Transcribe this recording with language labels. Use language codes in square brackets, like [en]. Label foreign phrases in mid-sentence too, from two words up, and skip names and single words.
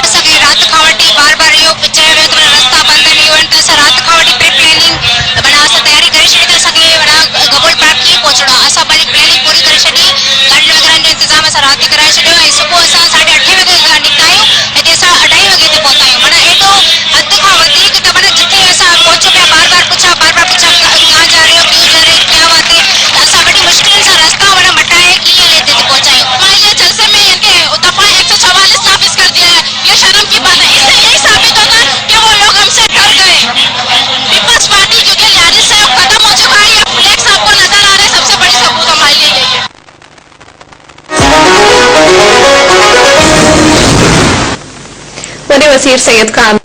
[sd] असांखे राति खां वठी बार इहो चयो वियो त रस्ता बंदि आहिनि, इहो आहिनि त असां राति खां वठी [en] pre planning [sd] माना असां तयारी करे छॾी त असांखे माना गबोल पार्क कीअं पहुचणो आहे. असां पंहिंजी प्लानिंग पूरी करे छॾी. गाॾियुनि वग़ैरह जो इंतज़ाम असां राति जो कराए छॾियो ऐं सुबुह असां 8:30 वॻे निकिता आहियूं. हिते असां 2:30 वॻे ते पहुता आहियूं. माना एॾो अधु खां वधीक त माना जिथे असां पहुचूं पिया बार पुछा [hi] कहाँ जा रहे हो, क्यों जा रहे हो, क्या बात है. [sd] त असां वॾी मुश्किलनि सां रस्ता माना मटाए कीअं हिते पहुचा आहियूं. [hi] हमारे जलसे में इनके दफ़ा 144 नाफिज कर दिया है. ये शर्म की बात है. इससे यही साबित होगा कि वो लोग हमसे डर गए. पीपल्स पार्टी क्योंकि लिहाज से अब खत्म हो चुका है. ये फ्लैक्स आपको नजर आ रहे हैं. सबसे बड़ी सबूत हमारे लिए यही है. [sd] वॾे वज़ीर सैयद खान